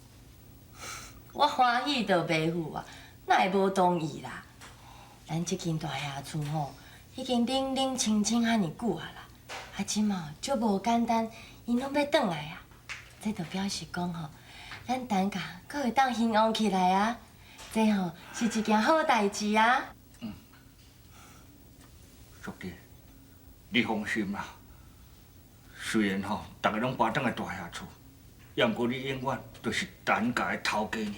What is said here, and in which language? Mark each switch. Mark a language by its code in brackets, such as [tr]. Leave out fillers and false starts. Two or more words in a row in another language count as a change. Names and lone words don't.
[nan] 我欢喜就袂赴啊。哪会无同意啦？咱这间大厦厝已经冷冷清清遐尼久啊啦，啊，即嘛足无简单，因拢要转来啊。这就表示讲咱陈家阁会当兴旺起来啊，这是一件好代志啊。叔弟，你放心啦。虽然大家拢搬转来大厦厝，也毋过你永远就是陈家的头家娘。